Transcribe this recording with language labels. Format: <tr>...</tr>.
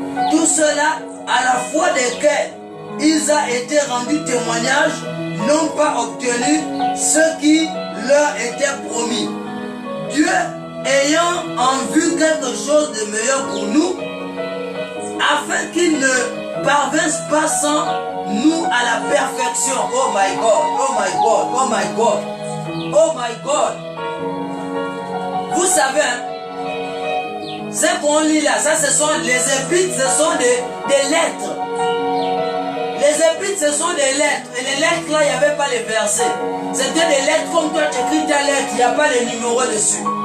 <fr>Tout cela à la foi desquels ils a été rendu témoignage, n'ont pas obtenu ce qui leur était promis. Dieu ayant en vue quelque chose de meilleur pour nous, afin qu'ils ne parvinssent pas sans nous à la perfection.</fr> <en>Oh my God, oh my God, oh my God, oh my God.</en> <fr>Vous savez, hein, ce qu'on lit là, ça ce sont les épîtres, ce sont des lettres. Les épîtres, ce sont des lettres. Et les lettres là, il n'y avait pas les versets. C'était des lettres comme toi, tu écris ta lettre, il n'y a pas les numéros dessus.</fr>